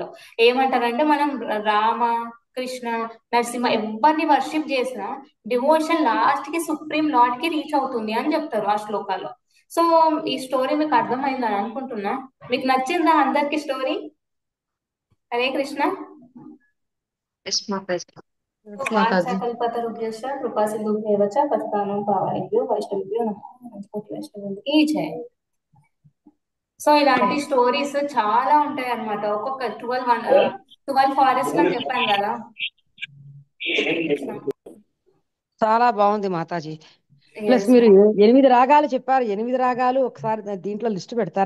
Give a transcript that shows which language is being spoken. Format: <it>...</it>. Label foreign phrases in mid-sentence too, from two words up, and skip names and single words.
<te>ఏమంటారంటే, మనం రామ కృష్ణ నరసింహ ఎవరిని వర్షిప్ చేసినా</te> <en>devotion last</en> <te>కి</te> <en>supreme lord</en> <te>కి రీచ్ అవుతుంది అని చెప్తారు ఆ శ్లోకాల్లో. సో ఈ స్టోరీ మీకు అర్థమైందని అనుకుంటున్నా. మీకు నచ్చిందా అందరికి స్టోరీ? హరే కృష్ణ. ఎస్ మాతాజీ. మాతాజీ.</te> <sa>కల్పతరుభ్యశ్చ కృపా సింధుభ్యవ చ పతితానాం పావనేభ్యో వైష్ణవేభ్యో నమః.</sa> <te>కోటి వైష్ణవులకి జై. సో ఇలాంటి స్టోరీస్ చాలా ఉంటాయి అన్నమాట. ఒక్కొక్క 12 ఫారెస్ట్ అని చెప్పాను కదా. చాలా బాగుంది మాతాజీ. ప్లస్ మీరు 8 రాగాలు చెప్పారు. 8 రాగాలు ఒకసారి దీంట్లో లిస్ట్ పెడతారా?</te>